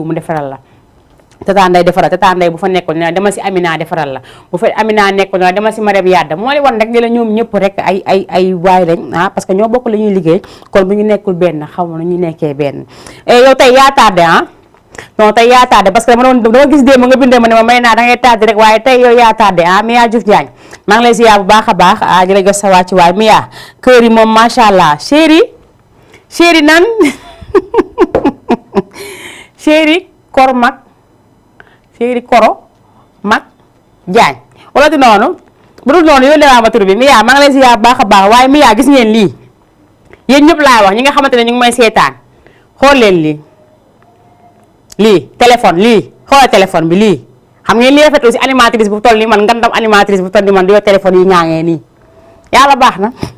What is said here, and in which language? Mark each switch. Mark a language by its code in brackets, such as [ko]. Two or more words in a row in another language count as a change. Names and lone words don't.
[wo] mu defaral la Tata Nday defaral Tata Nday bu fa nekkoon ne demal si Amina defaral la bu fa Amina nekkoon ne demal si Marème Yadda moo li wan rek ni la ñoom ñëpp rek ay waay lañ [fr] parce que [wo] ñoo bokk la ñuy liggéey kon bu ñu nekkul benn xaw ma nu ñu nekkee benn yow tey yaa tardé non tey yaa tardé [fr] parce que [wo] dama gis démb nga bindee ma ne ma may naa da ngay tardé rek waaye tey yow yaa tardé Mia Diouf Diagne maa ngi lay ziar bu baax a baax di la jox sa wàcc waay Mia kër yi moom [ar] ما شاء الله [wo] chéri nan chéri kor mag chéri koro mag Diagne wala di noonu bu dul noonu yónnee waa ma tur bi Mia maa ngi lay ziar bu baax a baax waaye Mia gis ngeen lii yéen ñëpp laay wax ñi nga xamante ne ñu ngi may seetaan xool leen lii téléphone lii xoolal téléphone bi lii xam ngeen lii rafetlu si animatrice bu toll nii man ngandam animatrice bu toll nii man di yor téléphone yi ñaangee nii yàlla baax na